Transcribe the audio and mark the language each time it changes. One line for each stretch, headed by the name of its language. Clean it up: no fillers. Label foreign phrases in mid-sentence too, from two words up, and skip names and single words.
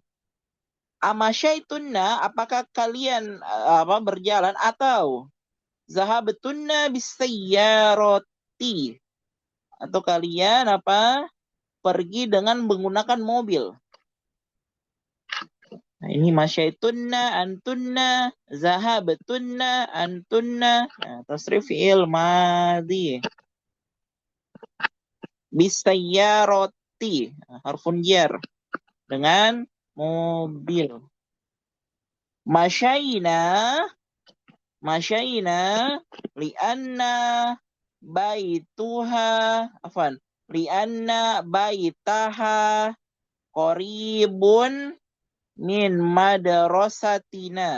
Indonesian: Amasyaitunna apakah kalian berjalan atau
Arabic: ذهبتن بالسيارة
Indonesian: atau kalian pergi dengan menggunakan mobil. Nah, ini masyaitunna,
Arabic: أنتن، ذهبتن، أنتن. Nah, تصريف فعل ماضي. بالسيارة، حرف جر.
Indonesian: Dengan mobil.
Arabic: مشينا لأن بيتها قريب من مدرستنا.